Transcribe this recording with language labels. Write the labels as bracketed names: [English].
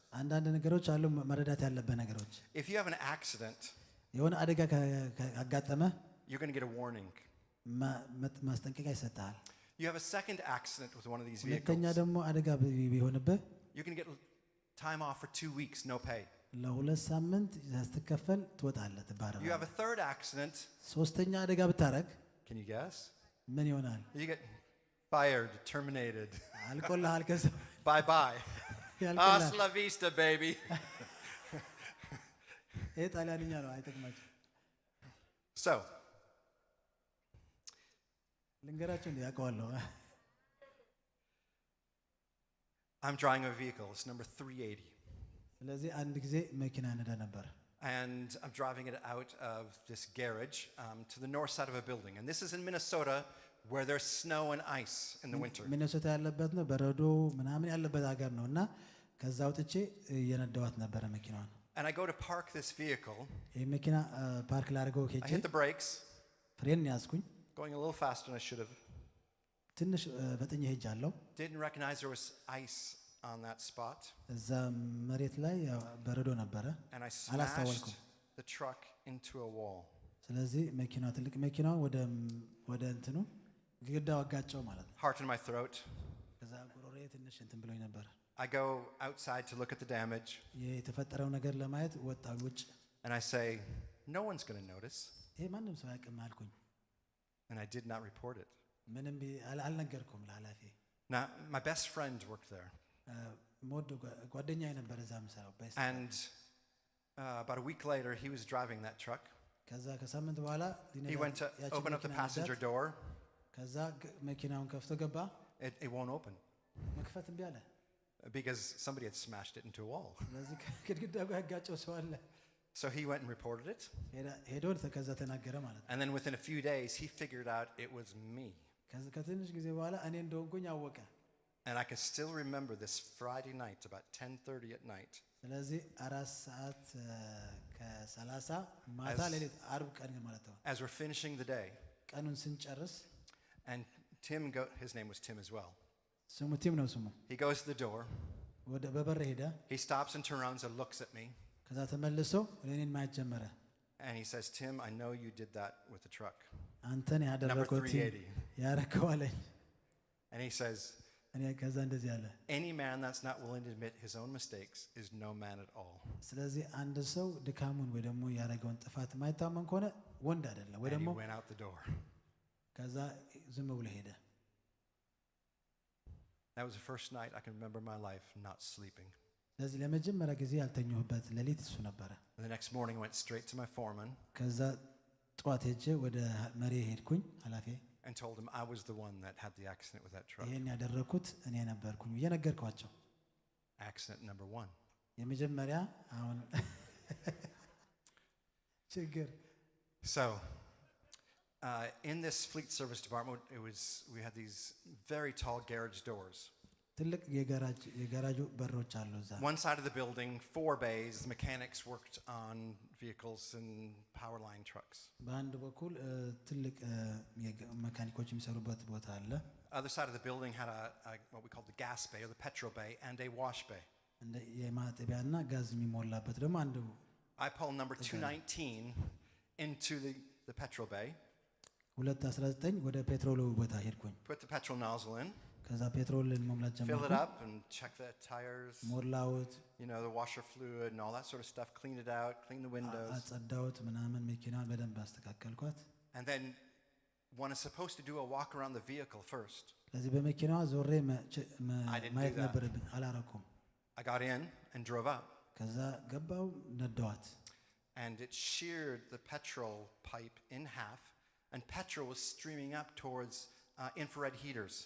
[Amharic] አንዳንድ ነገሮች አሉ መረዳት ያለበት ነገሮች [English] If you have an accident, [Amharic] የሆነ አደጋ ካጋጠመ [English] you're going to get a warning. [Amharic] ማስጠንቀቂያ ይሰጣል [English] You have a second accident with one of these [Amharic] ሁለተኛ [English] vehicles, [Amharic] ደግሞ አደጋ ቢሆንብህ [English] you're going to get time off for 2 weeks, no pay. [Amharic] ለሁለት ሳምንት ስትከፈል ትወጣለህ [English] You have [Amharic] ትባረራለህ [English] a third accident. [Amharic] ሶስተኛ አደጋ ብታረግ [English] Can you guess? [Amharic] ምን ይሆናል [English] You get fired, terminated. [Amharic] አልቆልሃል ከሰው [English] Bye bye. [Amharic] ያልቆልሃል [Spanish] Hasta la vista, baby. [Amharic] ይሄ ጣሊያንኛ ነው አይጠቅማችሁ [English] So, [Amharic] ልንገራችሁ እንዴ ያውቀዋለሁ [English] I'm driving a vehicle. It's number 380. [Amharic] ስለዚህ አንድ ጊዜ መኪና ነዳ ነበር [English] And I'm driving it out of this garage to the north side of a building. And this is in Minnesota where there's snow and ice in the winter. [Amharic] ሚኔሶታ ያለበት ነው በረዶ ምናምን ያለበት ሀገር ነው እና ከዛ አውጥቼ እየነዳዋት ነበረ መኪናዋን [English] And I go to park this vehicle. [Amharic] ይሄ መኪና ፓርክ ላድርገው [English] I [Amharic] ሄጄ [English] hit the brakes, [Amharic] ፍሬን ያዝኩኝ [English] going a little faster than I should have. [Amharic] ትንሽ በጥኝ ሄጃለሁ [English] Didn't recognize there was ice on that spot. [Amharic] እዛ መሬት ላይ በረዶ ነበረ [English] And I [Amharic] አላስተዋልኩም [English] smashed the truck into a wall. [Amharic] ስለዚህ መኪናው ትልቅ መኪናው ወደ እንትኑ ግድግዳው አጋጨው ማለት ነው [English] Heart in my throat. [Amharic] ከዛ ጉሮሮዬ ትንሽ እንትን ብሎኝ ነበር [English] I go outside to look at the damage. [Amharic] የተፈጠረው ነገር ለማየት ወጣሁ ውጭ [English] And I say, no one's going to notice. [Amharic] ይሄ ማንም ሰው ያውቅም አልኩኝ [English] And I did not report it. [Amharic] ምንም አልነገርኩም ለኃላፊ [English] Now, my best friend worked there. [Amharic] ሞዶ ጓደኛዬ ነበር እዛ የምሰራው [English] And about a week later, he was driving that truck. [Amharic] ከዛ ከሳምንት በኋላ [English] He went to open up the passenger door. [Amharic] ከዛ መኪናውን ከፍቶ ገባ [English] It won't open [Amharic] መክፈት እምቢ አለ [English] because somebody had smashed it into a wall. [Amharic] ስለዚህ ግድግዳው ጋር ያጋጨው ሰው አለ [English] So he went and reported it. [Amharic] ሄዶ ከዛ ተናገረ ማለት ነው [English] And then within a few days, he figured out it was me. [Amharic] ከትንሽ ጊዜ በኋላ እኔ እንደሆንኩኝ አወቀ [English] And I can still remember this Friday night, about 10:30 at night. [Amharic] ስለዚህ 4 ሰዓት ከ30 ማታ ሌሊት አርብ ቀን ማለት ነው [English] As we're finishing the day, [Amharic] ቀኑን ስንጨርስ [English] and his name was Tim as well. [Amharic] ስሙ ቲም ነው ስሙ [English] He goes to the door. [Amharic] ወደ በበር ሄደ [English] He stops and turns around and looks at me. [Amharic] ከዛ ተመልሶ እኔን ማየት ጀመረ [English] And he says, Tim, I know you did that with the truck. [Amharic] አንተን ያደረከው ቲም [English] 380. [Amharic] ያረከው አለኝ [English] And he says, [Amharic] እኔ ከዛ እንደዚህ አለ [English] any man that's not willing to admit his own mistakes is no man at all. [Amharic] ስለዚህ አንድ ሰው ድካሙን ወይ ደግሞ ያረገውን ጥፋት ማይታመን ከሆነ ወንድ አይደለም ወይ [English] And [Amharic] ደግሞ [English] he went out the door. [Amharic] ከዛ ዝም ብሎ ሄደ [English] That was the first night I can remember in my life not sleeping. [Amharic] ስለዚህ ለመጀመሪያ ጊዜ ያልተኛሁበት ሌሊት እሱ ነበረ [English] And the next morning I went straight to my foreman [Amharic] ከዛ ጠዋት ሄጄ ወደ መሪ ሄድኩኝ ኃላፊ [English] and told him I was the one that had the accident with that truck. [Amharic] ይሄን ያደረኩት እኔ ነበርኩኝ እየነገርኳቸው [English] Accident number 1. [Amharic] የመጀመሪያ አሁን ችግር [English] So, in this fleet service department, we had these very tall garage doors. [Amharic] ትልቅ የጋራጁ በሮች አሉ እዛ [English] One side of the building, 4 bays, the mechanics worked on vehicles and power line trucks. [Amharic] በአንድ በኩል ትልቅ መካኒኮች የሚሰሩበት ቦታ አለ [English] Other side of the building had what we call the gas bay or the petrol bay and a wash bay. [Amharic] እንደ የማጠቢያና ጋዝ የሚሞላበት ደግሞ አንዱ [English] I pulled number 219 into the petrol bay. [Amharic] 219 ወደ ፔትሮሉ ቦታ ሄድኩኝ [English] Put the petrol nozzle in. [Amharic] ከዛ ፔትሮልን መሙላት [English] Fill it [Amharic] ጀመርኩኝ [English] up and check the tires, [Amharic] ሞላውት [English] the washer fluid and all that sort of stuff. Clean it out, clean the windows. [Amharic] አጸዳውት ምናምን መኪናን በደንብ አስተካከልኳት [English] And then one is supposed to do a walk around the vehicle first. [Amharic] ስለዚህ በመኪናዋ ዞሬ ማየት [English] that. [Amharic] ነበረብኝ አላረኩም [English] I got in and drove up. [Amharic] ከዛ ገባው ነዳዋት [English] And it sheared the petrol pipe in half. And petrol was streaming up towards infrared heaters.